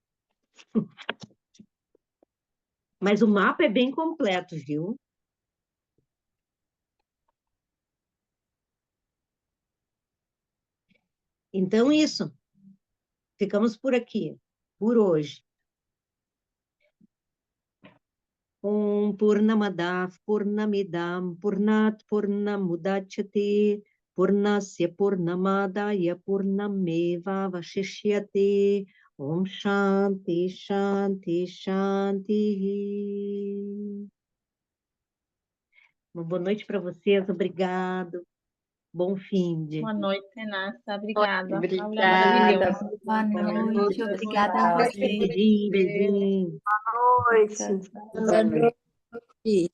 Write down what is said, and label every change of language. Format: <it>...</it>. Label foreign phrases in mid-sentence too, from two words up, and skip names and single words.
<pt>Mas o mapa é bem completo, viu? Então, isso. Ficamos por aqui, por hoje.</pt> <sa>पूर्णमदः पूर्णमिदं पूर्णात् पूर्णमुदच्यते पूर्णस्य पूर्णमादाय पूर्णमेव अवशिष्यते. ॐ शान्तिः शान्तिः शान्तिः.</sa> <pt>Uma boa noite para vocês, obrigado. Bom fim de. Boa noite, Nasa. Obrigada. Aula Obrigada. maravilhosa. Boa noite, obrigada a Tchau. você. Beijinho, beijinho. Tchau, tchau. Boa noite.</pt>